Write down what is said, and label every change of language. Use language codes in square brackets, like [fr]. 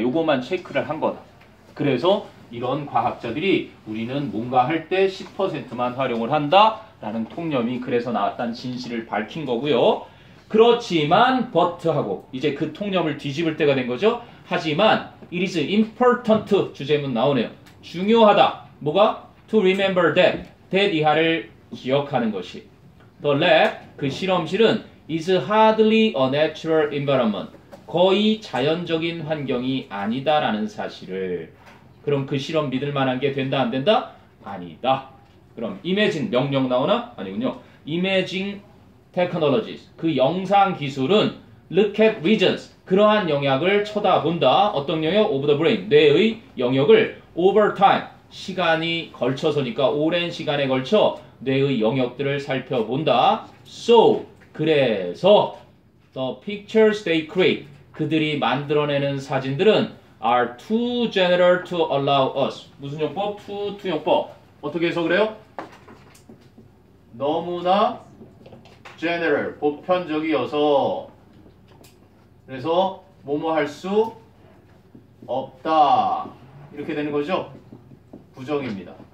[ko] 요것만 체크를 한 거다. 그래서 이런 과학자들이 우리는 뭔가 할 때 10%만 활용을 한다 라는 통념이 그래서 나왔다는 진실을 밝힌 거고요. 그렇지만 but하고 이제 그 통념을 뒤집을 때가 된 거죠. 하지만 [en] it is important [ko] 주제문 나오네요. 중요하다. 뭐가? [en] To remember that [ko] 이하를 기억하는 것이. [en] The lab, [ko] 그 실험실은 [en] is hardly a natural environment. [ko] 거의 자연적인 환경이 아니다라는 사실을. 그럼 그 실험 믿을 만한 게 된다 안 된다? 아니다. 그럼 imagine 명령 나오나? 아니군요. [en] imaging technologies. [ko] 그 영상 기술은 [en] look at regions. [ko] 그러한 영역을 쳐다본다. 어떤 영역? [en] of the brain. [ko] 뇌의 영역을 [en] over time. [ko] 시간이 걸쳐서니까 오랜 시간에 걸쳐 뇌의 영역들을 살펴본다. [en] So, [ko] 그래서 [en] the pictures they create. [ko] 그들이 만들어내는 사진들은 [en] are too general to allow us. [ko] 무슨 용법? too 용법. 어떻게 해서 그래요? 너무나 general, 보편적이어서 그래서 뭐뭐 할 수 없다. 이렇게 되는 거죠? 부정입니다.